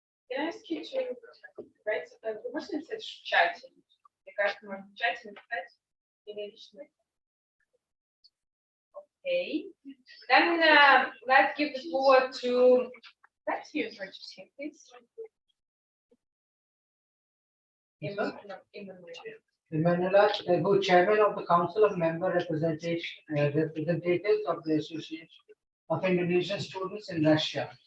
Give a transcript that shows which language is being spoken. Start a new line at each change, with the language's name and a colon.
English: Can I ask you to write,
Russian: вы можете написать в чате? Мне кажется, можно в чате написать или лично.
English: Okay. Then let's give the floor to, let's use Registry, please. Emanuela, who chairman of the Council of Member Representatives of the Association of Indonesian Students in Russia.